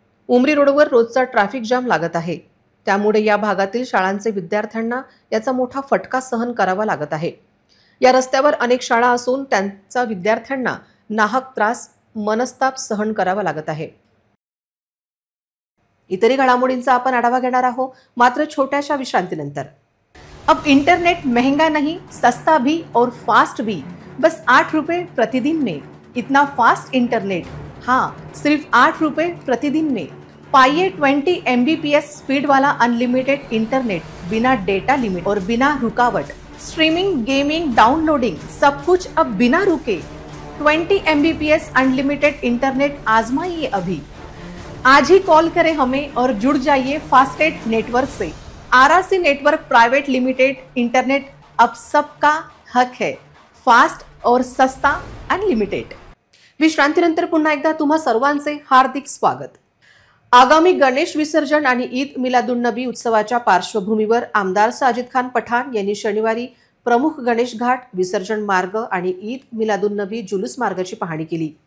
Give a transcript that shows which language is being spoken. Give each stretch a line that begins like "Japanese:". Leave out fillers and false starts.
Marathi: उमरी रोडवर रोजचा traffic jam लागत आहे, त्यामुळे या भागातील शाळांचे विद्यार्थ्यांना याचा मोठा फटका सहन करावा लागत आहे। या रस्त्यावर अनेक शाळा असून त्यांचा विद्यार्थ्यांना नाहक त्रास मनस्ताप सहन करावा लागत आहे। इतरही घडामोडींचा आपण आढावा घेणार आहोत, मात्र छोट्याशा विश्रांतीनंतर।
Hindi: अब इंटरनेट महंगा नहीं, सस्ता भी और फास्ट भी, बस 8 रुपए प्रतिदिन में। इतना फास्ट इंटरनेट, हाँ सिर्फ 8 रुपए प्रतिदिन में। पाइए 20 MBPS स्पीड वाला अनलिमिटेड इंटरनेट, बिना डेटा लिमिट और बिना रुकावट। स्ट्रीमिंग, गेमिंग, डाउनलोडिंग सब कुछ अब बिना रुके। 20 MBPS अनलिमिटेड इंटरनेट आजमाइए अभी। आज ही कॉल करें हमें और जुड़ जाइए फास्टेस्ट नेटवर्क से। RRC network private limited internet अब सबका हक है, फास्ट और सस्ता अनलिमिटेड।
Marathi: विश्रांतीनंतर पुन्हा एकदा तुम्हा सर्वांचे हार्दिक स्वागत। आगामी गणेश विसर्जन आणि ईद मिलादुन्नबी उत्सवाच्या पार्श्वभूमीवर आमदार साजिद खान पठाण यांनी शनिवारी प्रमुख गणेश घाट, विसर्जन मार्ग आणि ईद मिलादुन्नबी जुलूस मार्गाची पाहणी केली।